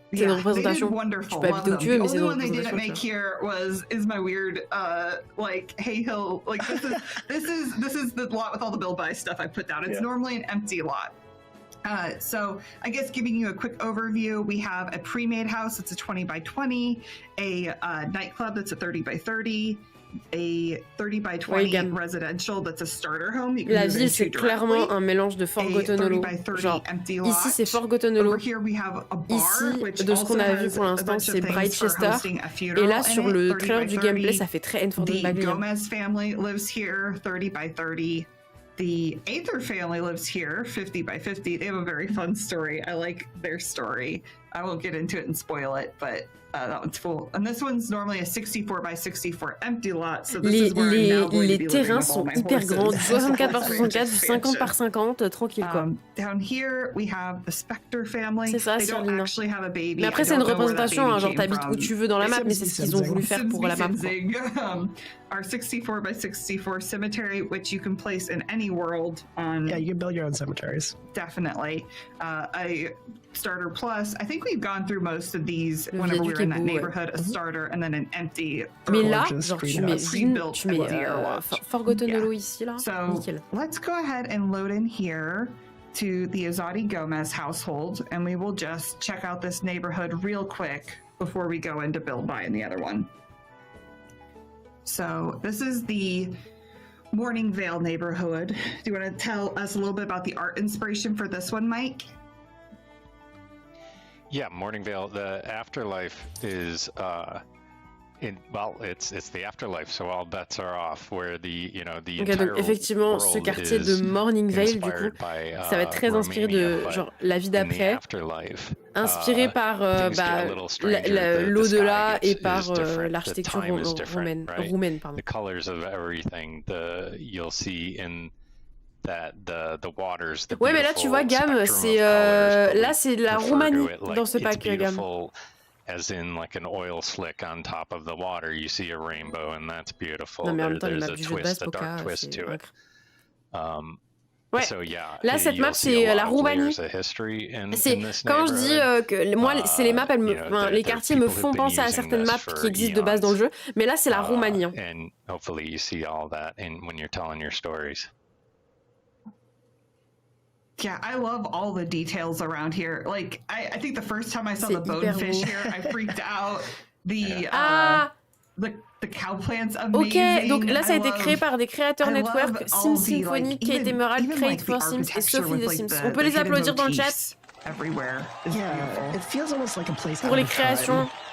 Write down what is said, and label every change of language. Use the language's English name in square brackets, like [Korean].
[French] C'est une représentation. Tu peux habiter où tu veux, mais c'est une représentation. [English] The only one they didn't make here is my weird like Hay Hill. Like this is the lot with all the build buy stuff I put down. It's normally an empty lot. So I guess giving you a quick overview, we have a pre-made house that's a 20 by 20, a nightclub that's a 30 by 30, a 30 by 20 residential that's a starter home. [French] La ville, c'est clairement un mélange de Fort Gottonolo. Genre, ici, c'est Fort Gottonolo. Ici, de ce qu'on a vu pour l'instant, c'est Brightchester. Et là, sur le trailer du gameplay, ça fait très Enfant de Babylon. [English] The Gomez family lives here, 30 by 30. The Aether family lives here, 50 by 50. They have a very fun story. I like their story. I won't get into it and spoil it, but that one's cool. And this one's normally a 64 by 64 empty lot. So this is where I'm now going to be living with all my horses. [French] Grands, du 64 par 64, du 50 par 50, tranquille quoi. [English] Down here we have the Spectre family. [French] C'est ça, [English] they don't actually have a baby. [French] Mais après c'est une représentation, hein, genre t'habites où tu veux dans la map, mais c'est ce qu'ils ont voulu faire pour la map. [English] Our 64 by 64 cemetery, which you can place in any world on. Yeah, you can build your own cemeteries. Definitely. A starter plus. I think we've gone through most of these whenever we were in that neighborhood. A starter and then an empty. [French] Mais là, genre tu mets Fort Gottonolo ici là. [English] So let's go ahead and load in here to the Azadi Gomez household, and we will just check out this neighborhood real quick before we go into build buy in the other one. So this is the Morning Vale neighborhood. Do you want to tell us a little bit about the art inspiration for this one, Mike? Yeah, Morning Vale. The afterlife is it's the afterlife, so all bets are off. Where the [French] okay, donc effectivement, ce quartier de Morning Vale, du coup, ça va être très inspiré de genre la vie d'après, inspiré par l'au-delà et par l'architecture roumaine. Pardon. [English] The colors of everything you'll see in the waters. [French] Ouais, mais là tu vois, Gam, c'est là c'est la Roumanie dans ce pack, Gam. [English] As in like an oil slick on top of the water, you see a rainbow, and that's beautiful. [French] Non, mais en même temps, [English] There's a twist, a dark twist to it. [French] Ouais. [English] So, yeah, [French] là, cette map, c'est la Roumanie. C'est quand je dis que moi, c'est les maps, les quartiers me font penser à certaines maps qui existent de base dans le jeu, mais là, c'est la Roumanie. [English] And hopefully, you see all that when you're telling your stories. Yeah, I love all the details around here. Like, I think the first time I saw the bonefish here, I freaked out. The cow plants, amazing. [French] Ok, donc là, ça a été créé par des créateurs network, Sims Symphony, Kate Emerald, Crate for Sims et Sophie de Sims. On peut les applaudir dans le chat. Pour les créations.